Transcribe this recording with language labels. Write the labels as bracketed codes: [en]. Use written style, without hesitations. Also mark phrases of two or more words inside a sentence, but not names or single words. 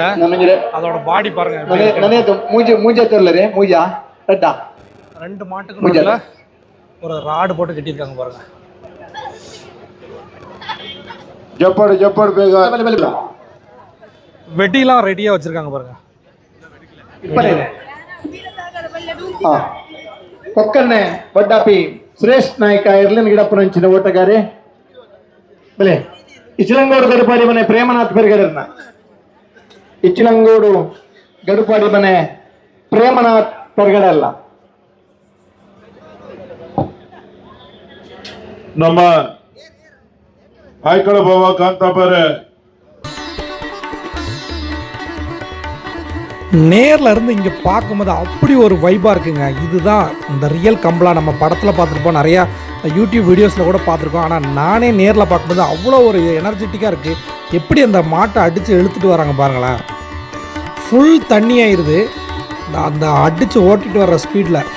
[ta] அதோட பாடி பாருங்க, 2 மாட்டுக்கு நடுவுல ஒரு ராடு போட்டு கட்டியிருக்காங்க பாருங்க. வெட்டிலாம் ரெடியா வச்சிருக்காங்க பாருங்க. [tcy] ಕೊಕ್ಕನ್ನೆ ವಡ್ಡಾಪಿ ಶ್ರೇಷ್ಠ ನಾಯಕ ಇರ್ಲಿನ ಗಿಡಪ್ಪನಂಚಿನ ಓಟಗಾರೆ ಬೆಲೆ ಇಚ್ಚಲಂಗೋಡು ಗಡುಪಾಡಿ ಮನೆ ಪ್ರೇಮನಾಥ್ ಬೆರಗಡರ್ನ ಇಚ್ಚಲಂಗೋಡು ಗಡುಪಾಡಿ ಮನೆ ಪ್ರೇಮನಾಥ್ ಬೆರಗಡಲ್ಲ ನಮ್ಮ ಆಯ್ಕಳ ಬಾವ ಕಾಂತಾಪರೆ [ta] நேரில் இருந்து இங்கே பார்க்கும்போது அப்படி ஒரு வைப்பாக இருக்குங்க. இதுதான் இந்த ரியல் கம்பளா. நம்ம படத்தில் பார்த்துருப்போம், நிறையா [en] YouTube videos [ta] கூட பார்த்துருக்கோம். ஆனால் நானே நேரில் பார்க்கும்போது அவ்வளோ ஒரு எனர்ஜெட்டிக்காக இருக்குது. எப்படி அந்த மாட்டை அடித்து இழுத்துட்டு வராங்க பாருங்களேன். ஃபுல் தண்ணி ஆயிடுது அந்த அடித்து ஓட்டிகிட்டு வர்ற ஸ்பீடில்.